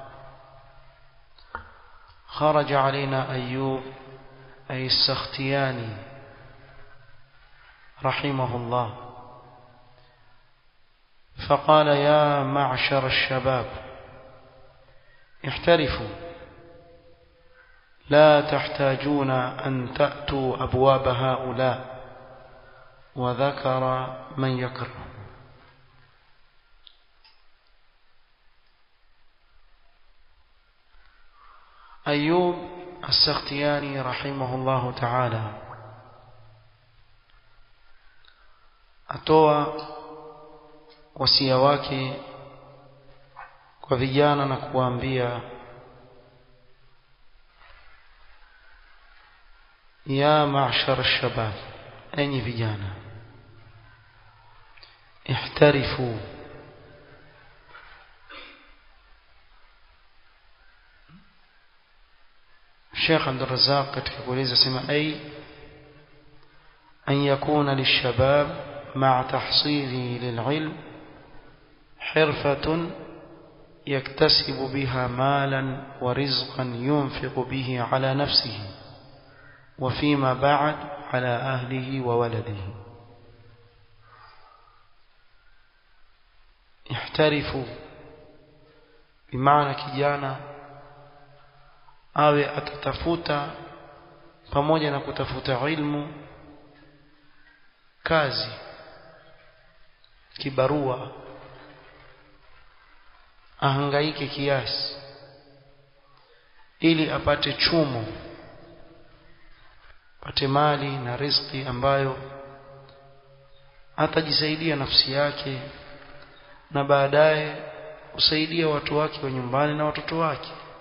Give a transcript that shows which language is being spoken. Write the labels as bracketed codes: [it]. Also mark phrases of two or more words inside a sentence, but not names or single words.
[ar] خرج علينا أيوب أي السختياني رحمه الله فقال: يا معشر الشباب احترفوا، لا تحتاجون أن تأتوا أبواب هؤلاء، وذكر من يكره. أيوب السختياني رحمه الله تعالى [sw] atoa wasia wake kwa vijana na kuambia: [ar] يا معشر الشباب, [sw] enyi vijana, [ar] ihtarifu, Sheikh Abdul Razzaq [sw] katika kueleza sema [ar] أن يكون للشباب مع تحصيله للعلم حرفة يكتسب بها مالا ورزقا ينفق به على نفسه وفيما بعد على أهله وولده. احترفوا بمعنى [sw] kijana awe atatafuta pamoja na kutafuta ilmu kazi, kibarua, ahangaike kiasi ili apate chumo, apate mali na riziki ambayo atajisaidia nafsi yake na baadaye kusaidia watu wake wa nyumbani na watoto wake.